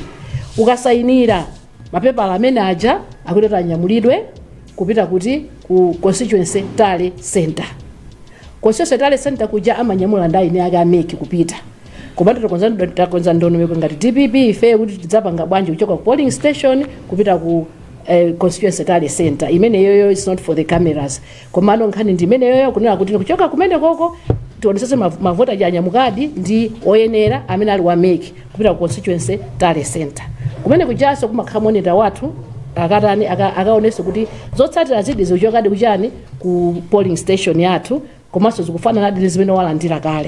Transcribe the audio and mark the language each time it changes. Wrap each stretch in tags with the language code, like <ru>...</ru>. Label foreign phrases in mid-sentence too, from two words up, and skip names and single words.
<ny>Ukasayinira mapepala amene aja akuti anyamulidwe kupita kuti ku</ny> <en>constituency tale center. Constituency tale center</en> <ny>kuja amanyamula ndai ne aga make kupita komatu takonza ndondomeko ngati DPP ife kuti tidzapanga bwanji kuchoka ku</ny> <en>polling station</en> <ny>kupita ku</ny> <en>constituency tale center.</en> <ny>Imene yoyo</ny> <en>is not for the cameras</en> <ny>komano nkhani ndi imene yoyo kunena kuti kuchoka kumene koko tionesese mavota ja anyamukadi ndi oyenera amene ali wa make kupita ku</ny> <en>constituency tale center.</en> <ny>Kumene kujaso kumakhala monitor wathu akatani akaonese kuti zotsatira zidi zochokadi kuchani ku</ny> <en>polling station</en> <ny>yathu komanso zikufanana ndi zimene walandira kale.</ny>